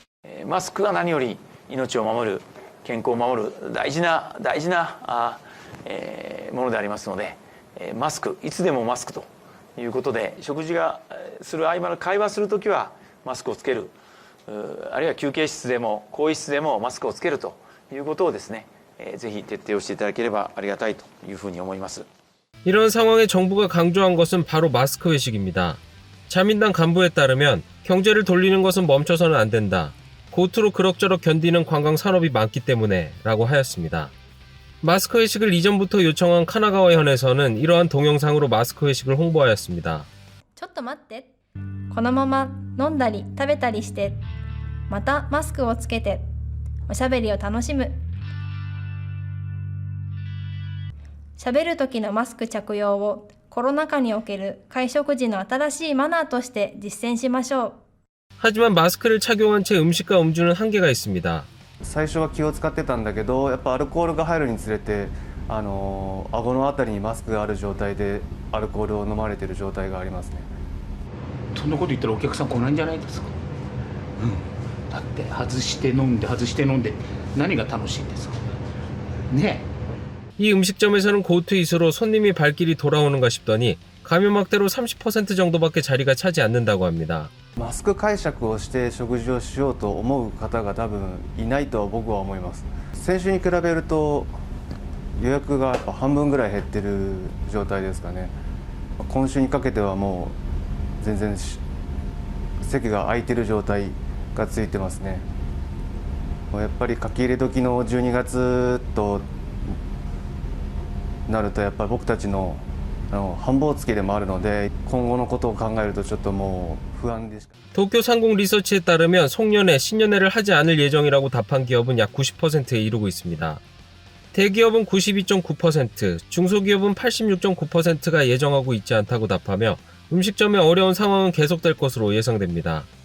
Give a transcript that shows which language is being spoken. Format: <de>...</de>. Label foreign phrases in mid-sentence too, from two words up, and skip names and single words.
<ja>マスクが何より命を守る、健康を守る大事なものでありますので、マスク、いつでもマスクということで、食事がする合間の会話するときはマスクをつける、あるいは休憩室でも更衣室でもマスクをつけるということをですね、ぜひ徹底をしていただければありがたいというふうに思います。</ja> <ko>이런 상황에 정부가 강조한 것은 바로 마스크 회식입니다. 자민당 간부에 따르면 경제를 돌리는 것은 멈춰서는 안 된다. 고투로 그럭저럭 견디는 관광 산업이 많기 때문에 라고 하였습니다. 마스크 회식을 이전부터 요청한 카나가와 현에서는 이러한 동영상으로 마스크 회식을 홍보하였습니다.</ko> <ja>ちょっと待って。このまま飲んだり食べたりして、またマスクをつけておしゃべりを楽しむ。しゃべる時のマスク着用をコロナ禍における会食時の新しいマナーとして実践しましょう。</ja> <ko>하지만 마스크를 착용한 채 음식과 음주는 한계가 있습니다.</ko> <ja>最初は気を使ってたんだけど、やっぱアルコールが入るにつれて顎のあたりにマスクがある状態でアルコールを飲まれている状態がありますね。そんなこと言ったらお客さん来ないんじゃないですか。だって外して飲んで外して飲んで何が楽しいんですかね。</ja> <ko>이 음식점에서는 고투이스로 손님이 발길이 돌아오는가 싶더니 감염 확대로 30% 정도밖에 자리가 차지 않는다고 합니다.</ko> <ja>マスク解釈をして食事をしようと思う方が多分いないと僕は思います。先週に比べると予約がやっぱ半分ぐらい減ってる状態ですかね。今週にかけてはもう全然席が空いてる状態がついてますね。やっぱり書き入れ時の12月となるとやっぱり僕たちの繁忙月でもあるので今後のことを考えるとちょっともう不安でしか。</ja> <ko>도쿄 상공 리서치에 따르면 송년회, 신년회를 하지 않을 예정이라고 답한 기업은 약 90%에 이르고 있습니다. 대기업은 92.9%, 중소기업은 86.9%가 예정하고 있지 않다고 답하며 음식점의 어려운 상황은 계속될 것으로 예상됩니다.</ko>